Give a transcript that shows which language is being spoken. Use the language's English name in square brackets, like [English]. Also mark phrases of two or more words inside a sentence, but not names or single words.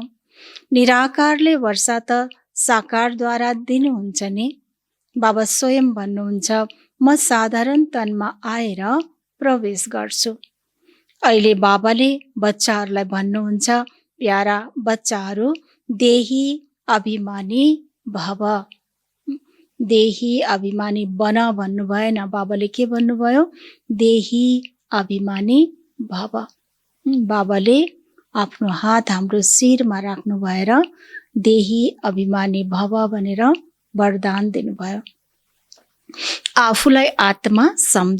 [Nepali] निराकारले वर्षा त साकारद्वारा दिनुहुन्छ नि। बाबा स्वयं भन्नुहुन्छ म साधारण तनमा आएर प्रवेश गर्छु। अहिले बाबाले बच्चाहरूलाई भन्नुहुन्छ प्यारा बच्चाहरू [Sanskrit] देही अभिमानी भव। [Nepali] देही अभिमानी बन भन्नु भएन। बाबाले के भन्नुभयो? [Sanskrit] देही अभिमानी भव। [Nepali] बाबाले आफ्नो हात हाम्रो शिरमा राख्नु भएर [Sanskrit] देही अभिमानी भव [Nepali] भनेर वरदान दिनुभयो। आफूलाई आत्मा सम्झ।